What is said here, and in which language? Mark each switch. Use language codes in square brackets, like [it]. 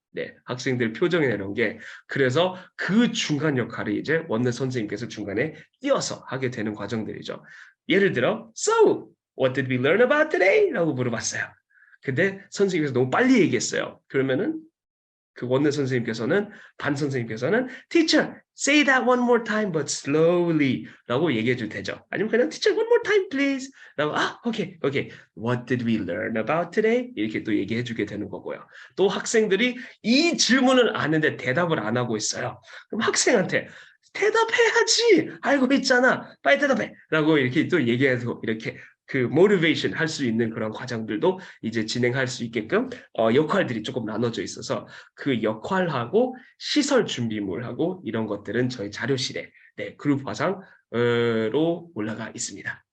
[ko] 네, 학생들 표정에 내놓은 게. 그래서 그 중간 역할을 이제 원내 선생님께서 중간에 띄어서 하게 되는 과정들이죠. 예를 들어, [en] So, what did we learn about today? [ko] 라고 물어봤어요. 근데 선생님께서 너무 빨리 얘기했어요. 그러면은 그 원내 선생님께서는, 반 선생님께서는 [en] Teacher, say that one more time but slowly [ko] 라고 얘기해 줄 테죠. 아니면 그냥 [en] Teacher, one more time please [ko] 라고 [en] okay. What did we learn about today? [ko] 이렇게 또 얘기해 주게 되는 거고요. 또 학생들이 이 질문을 아는데 대답을 안 하고 있어요. 그럼 학생한테 대답해야지, 알고 있잖아, 빨리 대답해 라고 이렇게 또 얘기해서 이렇게 그 모티베이션 할 수 있는 그런 과정들도 이제 진행할 수 있게끔 역할들이 조금 나눠져 있어서 그 역할하고 시설 준비물하고 이런 것들은 저희 자료실에 그룹 화상으로 올라가 있습니다.